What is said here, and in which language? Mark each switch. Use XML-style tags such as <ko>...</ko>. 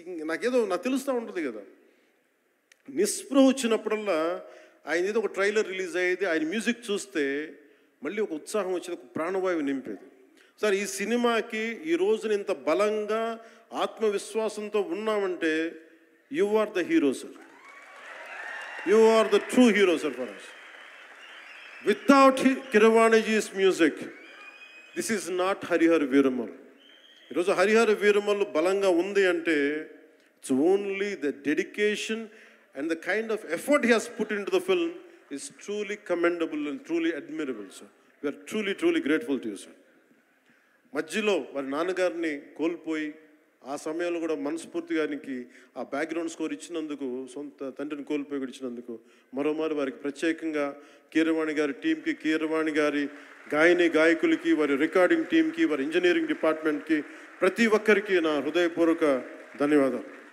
<te>నాకు తెలుస్తూ ఉంటుంది కదా, నిస్పృహ వచ్చినప్పుడల్లా ఆయన ఏదో ఒక ట్రైలర్ రిలీజ్ అయ్యేది, ఆయన మ్యూజిక్ చూస్తే మళ్ళీ ఒక ఉత్సాహం వచ్చేది, ఒక ప్రాణవాయువు నింపేది. సార్ ఈ సినిమాకి ఈ రోజున ఇంత బలంగా ఆత్మవిశ్వాసంతో ఉన్నామంటే</te> <en>You are the hero sir. You are the true hero, sir, for us. Without Keeravaniji's music, this is not Harihar Veeramallu.</en> <te>ఈరోజు హరిహర వీరమల్లు బలంగా ఉంది అంటే</te> <en>It's only the dedication and the kind of effort he has put into the film is truly commendable and truly admirable sir. We're truly grateful to you sir.</en> <te>మధ్యలో వారి నాన్నగారిని కోల్పోయి ఆ సమయంలో కూడా మనస్ఫూర్తిగా ఆయనకి ఆ బ్యాక్గ్రౌండ్ స్కోర్ ఇచ్చినందుకు, సొంత తండ్రిని కోల్పోయి ఇచ్చినందుకు మరోమారు వారికి ప్రత్యేకంగా కీరవాణి గారి టీంకి, కీరవాణి గారి గాయకులకి, వారి రికార్డింగ్ టీంకి, వారి ఇంజనీరింగ్ డిపార్ట్మెంట్కి, ప్రతి ఒక్కరికి నా హృదయపూర్వక ధన్యవాదాలు.</te>